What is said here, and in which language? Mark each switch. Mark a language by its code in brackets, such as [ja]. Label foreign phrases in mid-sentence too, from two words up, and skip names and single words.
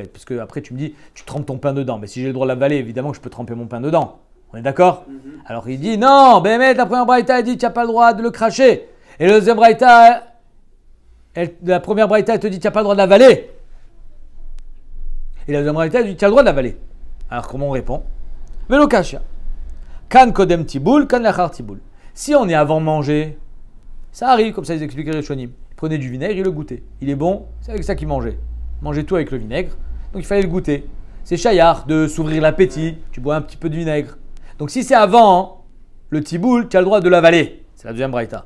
[fr] Parce que après, tu me dis, tu trempes ton pain dedans. Mais si j'ai le droit de l'avaler, évidemment que je peux tremper mon pain dedans. On est d'accord? Alors il dit, non, Béhémet, la première braïta, elle dit, tu n'as pas le droit de le cracher. Et la deuxième braïta, la première braïta, elle te dit, tu n'as pas le droit de l'avaler. Et la deuxième braïta, elle dit, tu as le droit de l'avaler. Alors comment on répond? [he] ולא קשיא. כאן קודם טיבול, כאן לאחר טיבול. [fr] Si on est avant manger, ça arrive, comme ça ils expliquaient les Rishonim. Il prenait du vinaigre, il le goûtait. Il est bon, c'est avec ça qu'il mangeait. Il mangeait tout avec le vinaigre, donc il fallait le goûter. C'est chayar de s'ouvrir l'appétit, tu bois un petit peu de vinaigre. Donc si c'est avant le tiboul, tu as le droit de l'avaler. C'est la deuxième braïta.